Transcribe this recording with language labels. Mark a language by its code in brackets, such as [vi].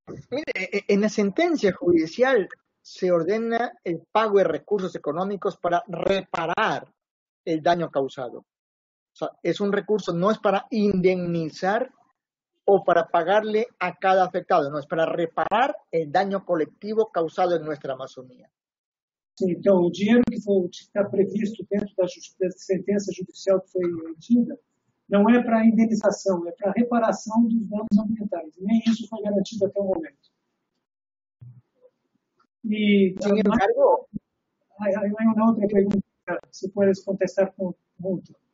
[es] Mire, en la sentencia judicial se ordena el pago de recursos económicos para reparar el daño causado. O sea, es un recurso, no es para indemnizar o para pagarle a cada afectado, no, es para reparar el daño colectivo causado en nuestra Amazonía. [pt] Sim, então, o dinheiro que está previsto dentro da sentença judicial que foi emitida não é para indenização, é para reparação dos danos ambientais. Nem isso foi garantido até o momento. E, [es] Sin embargo, hay una otra pregunta, si puedes contestar junto.